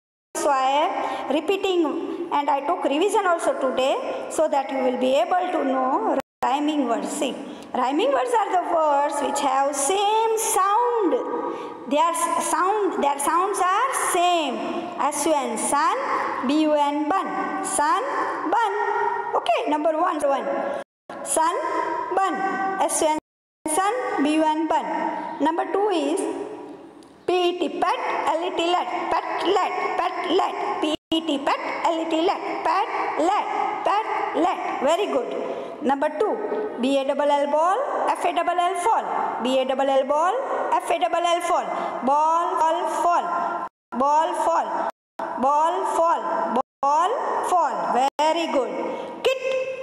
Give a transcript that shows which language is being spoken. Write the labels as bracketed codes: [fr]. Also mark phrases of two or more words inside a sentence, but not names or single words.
[en] So I am repeating and I took revision also today so that you will be able to know rhyming words. See, rhyming words are the words which have same sound. Their sounds are same. S-U-N, sun, B-U-N, bun. Sun, bun. Okay, number 1. Sun, bun. S-U-N, sun, B-U-N, bun. Number 2 is P-E-T, pet, L-E-T, let, P-E-T, pet, L-E-T, let. Very good. Number 2, B-A-L-L, ball, F-A-L-L, fall. B-A-L-L, ball, F-A-L-L, fall. Ball, fall. Ball, fall. Very good. Kit.